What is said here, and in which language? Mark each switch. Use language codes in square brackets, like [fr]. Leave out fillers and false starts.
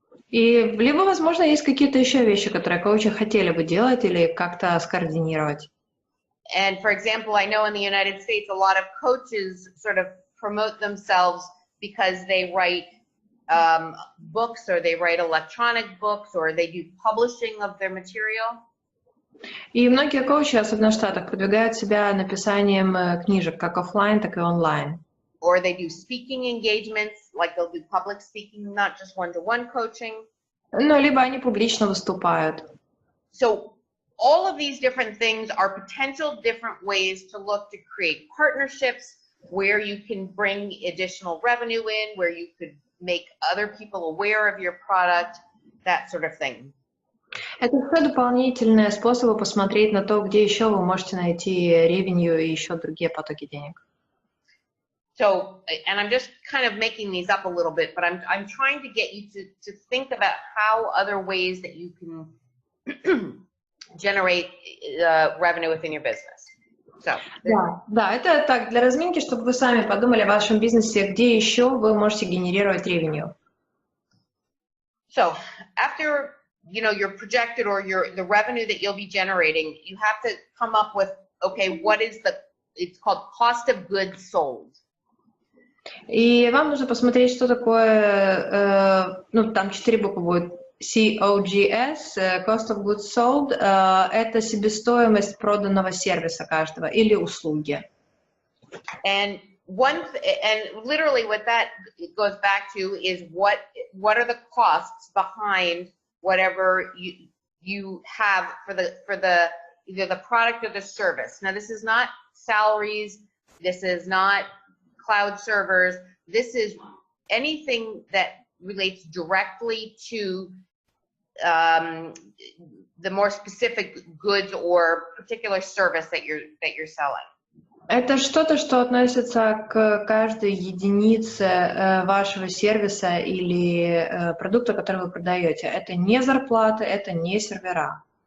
[ru] И либо, возможно, есть какие-то еще вещи, которые коучи хотели бы делать или как-то скоординировать. [en] And for example, I know in the United States, a lot of coaches sort of promote themselves because they write books or they write electronic books or they do publishing of their material. [ru] И многие коучи, особенно в Штатах, продвигают себя написанием книжек, как офлайн, так и онлайн. [en] Or they do speaking engagements, like they'll do public speaking, not just one-to-one coaching. [ru] Ну, либо они публично выступают. [en] So all of these different things are potential different ways to look to create partnerships where you can bring additional revenue in, where you could make other people aware of your product, that sort of thing. [ru] Это все дополнительные способы посмотреть на то, где еще вы можете найти ревенью и еще другие потоки денег. [en] So, and I'm just kind of making these up a little bit, but I'm trying to get you to think about how other ways that you can generate revenue within your business. So, [ru] да, это так, для разминки, чтобы вы сами подумали о вашем бизнесе, где еще вы можете генерировать ревенью. [en] So, after your projected or the revenue that you'll be generating, you have to come up with, okay, what is it's called cost of goods sold. [ru] И вам нужно посмотреть, что такое, там 4 буквы будет, COGS, Cost of Goods Sold, это себестоимость проданного сервиса каждого или услуги. [en] And literally what that goes back to is what are the costs behind whatever you have for the either the product or the service. Now this is not salaries, this is not cloud servers, this is anything that relates directly to the more specific goods or particular service that you're selling. [ru] Это что-то, что относится к каждой единице вашего сервиса или продукта, который вы продаете. Это не зарплаты, это не сервера.